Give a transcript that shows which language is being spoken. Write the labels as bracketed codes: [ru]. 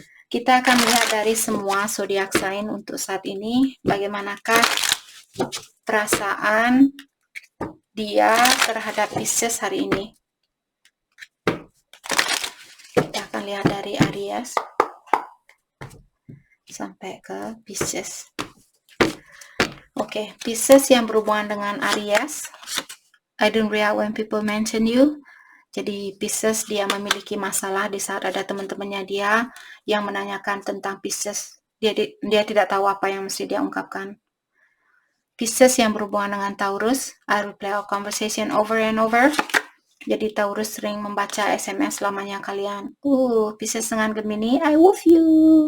[id] Kita akan lihat dari semua zodiak sign untuk saat ini, bagaimanakah perasaan dia terhadap Pisces hari ini. Kita akan lihat dari Aries sampai ke Pisces. Oke, Pisces yang berhubungan dengan Aries. [en] I don't react when people mention you. [id] Jadi Pisces dia memiliki masalah di saat ada teman-temannya dia yang menanyakan tentang Pisces. Dia tidak tahu apa yang mesti dia ungkapkan. Pisces yang berhubungan dengan Taurus, [en] I replay our conversation over and over. [id] Jadi Taurus sering membaca SMS lamanya kalian. Pisces dengan Gemini, [en] I love you.